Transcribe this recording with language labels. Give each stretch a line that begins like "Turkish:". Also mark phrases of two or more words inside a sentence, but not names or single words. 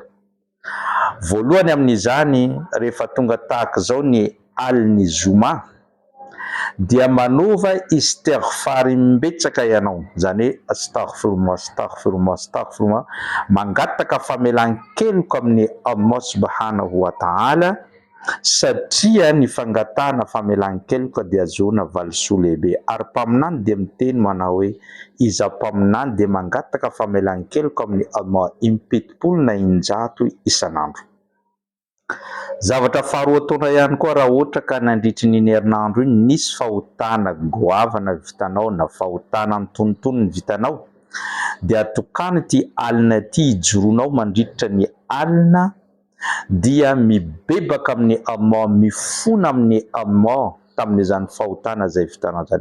Malagasy: Voalohany amin'izany, rehefa tonga tahaka izao ny aliny zoma, dia manova istighfar betsaka ianao, zany hoe
Arabic: أستغفر الله أستغفر الله أستغفر الله,
Malagasy: mangataka famelan-keloka amin'ny Allah
Arabic: سبحانه وتعالى,
Malagasy: satria ny fangatahana famelan-keloka dia ahazoana valisoa lehibe. Ary mpaminany dia miteny manao hoe iza mpaminany dia mangataka famelan-keloka amin'ny Allah impitopolo na injato isanandro. Zavatra faharoa ataona ihany koa raha ohatra ka nandritry ny herinandro iny nisy fahotana goavana vitanao na fahotana antonontono ny vitanao, dia tokany ity alina ity hijoronao mandritra ny alina, dia mibebaka amin'ny Allah, mifona amin'ny Allah tamin'izany fahotana izay vitanao zany.